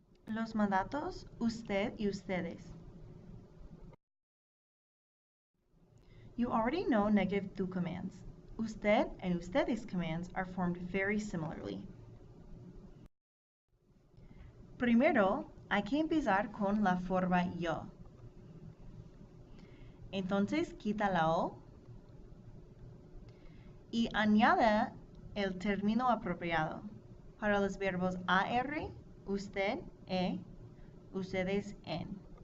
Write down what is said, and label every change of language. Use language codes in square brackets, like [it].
[es] Los mandatos usted y ustedes. [en] You already know negative tú commands. Usted and ustedes commands are formed very similarly. [es] Primero, hay que empezar con la forma yo. Entonces, quita la O y añade el término apropiado. Para los verbos AR, usted, ustedes, en.